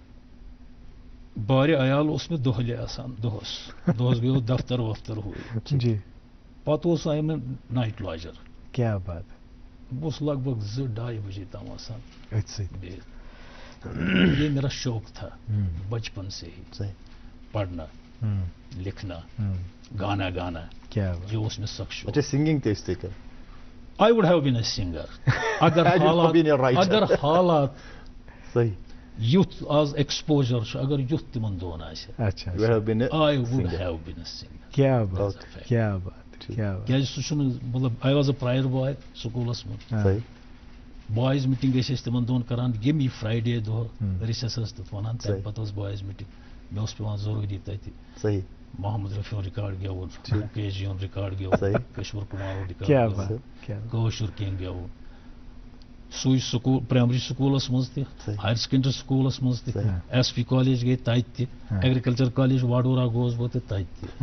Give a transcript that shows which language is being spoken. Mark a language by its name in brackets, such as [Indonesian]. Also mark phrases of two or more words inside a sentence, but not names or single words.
[Kashmiri] بارِ عیال اوس مےٚ دۄہلہِ آسان دۄہس گٔیو دفتر وفتر ہوٗ جی پتہٕ اوس آے مےٚ نایٹ لاجر [Urdu] کیا بات [Kashmiri] بہٕ اوسُس لگ بگ 2-2:30 بجے تام آسان أتھۍ سۭتۍ [Urdu] یہ میرا شوق تھا بچپن سے ہی پڑھنا لکھنا گانا گانا کیا یہ اس میں سخت شوق [Kashmiri] سنگنگ تہِ ٲسۍ تُہۍ کران [English] I would have been a singer [Kashmiri] اگر حالات یُتھ آز ایکسپوجر چھُ اگر یُتھ تِمن دۄہن آسہِ [English] I would have been a singer [Urdu] کیا بات کیا بات [Kashmiri] کیازِ سُہ چھُنہٕ مطلب [English] I was a prayer boy [Kashmiri] سکوٗلس منٛز [English] boys meeting [Kashmiri] ٲسۍ أسۍ تِمن دۄہن کران ییٚمہِ فرٛایڈے دۄہ رِسیس ٲس تَتھ وَنان تَمہِ پتہٕ ٲس بایز میٖٹنٛگ مےٚ اوس پیوان ضروٗری تَتہِ محمد رفیع رِکاڈ گیوُن مُکیش جی یُن رِکاڈ گیوُن کشور کُمارُن رِکاڈ گیوُن کٲشُر کینٛہہ گیوُن سُے سکوٗل پرایمری سکوٗلس منٛز تہِ [English] higher secondary [Kashmiri] سکوٗلس منٛز تہِ [English] SP college [Kashmiri] گٔے تَتہِ تہِ [English] agriculture college [Kashmiri] واڈورا گوس بہٕ تہٕ تَتہِ تہِ